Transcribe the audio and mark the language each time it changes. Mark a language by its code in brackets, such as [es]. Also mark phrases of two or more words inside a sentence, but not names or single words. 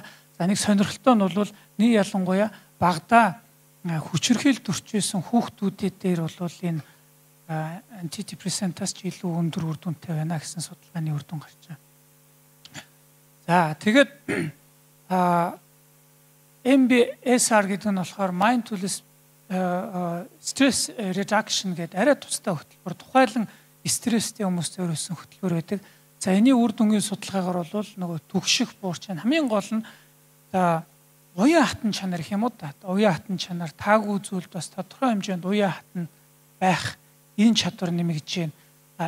[mn] За нэг сонирхолтой нь бол нэг ялангуяа багада хүчирхийлэлд өрчөөсөн хүүхдүүдэд дээр бол энэ антидепрессантаас ч илүү өндөр үр дүнтэй байна гэсэн судалгааны үр дүн гарч байна. За тэгээд MBSR гэдэг нь болохоор [en] mindfulness stress reduction [mn] гэдэг арай тусдаа хөтөлбөр. Тухайлан стресстэй хүмүүст өөрөөсөн хөтөлбөр байдаг. За энэний үр дүнгийн судалгаагаар бол нөгөө түгших буурч байна. Хамгийн гол нь уян хатан чанар гэх юм уу та. Уян хатан чанар таагүй зүйлд бас тодорхой хэмжээнд уян хатан байх энэ чадвар нэмэгдэж байна.